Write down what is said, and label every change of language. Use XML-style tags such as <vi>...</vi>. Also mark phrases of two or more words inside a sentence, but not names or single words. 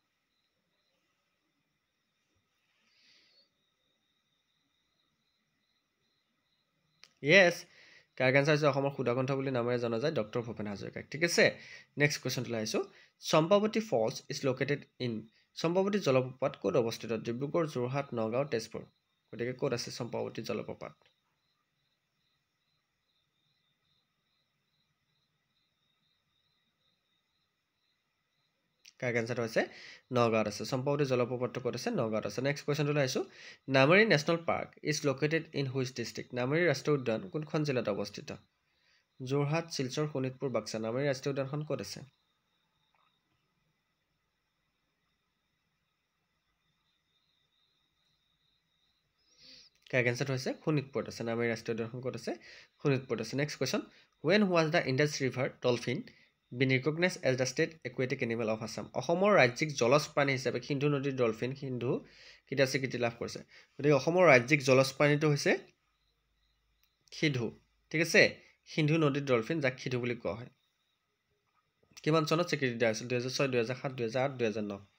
<as>Yes</as> <en>correct answer</en> <as>হৈছে অসমৰ সুধাকণ্ঠ বুলি নামেৰে জনা যায় ডক্টৰ ভূপেন হাজৰিকা ঠিক আছে</as> <en>next question</en> <as>লৈ আইছো</as> <en>Champawati Falls is located in</en> <as>চম্পাৱতী জলপ্ৰপাত ক'ত অৱস্থিত ডিব্ৰুগড় যোৰহাট নগাঁও তেজপুৰ গতিকে ক'ত আছে চম্পাৱতী জলপ্ৰপাত</as> <en>correct answerটো</en> <as>হৈছে নগাঁৱত আছে চম্পাৱতী জলপ্ৰপাতটো ক'ত আছে নগাঁৱত আছে</as> <en>next questionটো</en> <as>লৈ আইছো</as> <en>Nameri National Park is located in which district</en> <as>নামেৰি ৰাষ্ট্ৰীয় উদ্যান কোনখন জিলাত অৱস্থিত যোৰহাট শিলচৰ শোণিতপুৰ বাক্সা নামেৰি ৰাষ্ট্ৰীয় উদ্যানখন ক'ত আছে</as> <en>correct answerটো</en> <as>হৈছে শোণিতপুৰত আছে নামেৰি ৰাষ্ট্ৰীয় উদ্যানখন ক'ত আছে শোণিতপুৰত আছে</as> <en>next question when was the Indus River dolphin been recognized as the state aquatic animal of Assam</en> <as>অসমৰ ৰাজ্যিক জলজ প্ৰাণী হিচাপে সিন্ধু নদীৰ ডলফিন সিন্ধু কিটা স্বীকৃতি লাভ কৰিছে গতিকে অসমৰ ৰাজ্যিক জলজ প্ৰাণীটো হৈছে সিধু ঠিক আছে সিন্ধু নদীৰ ডলফিন যাক সিধু বুলি কোৱা হয় কিমান চনত স্বীকৃতি দিয়া হৈছিল 2006 2007 2008 2009</as>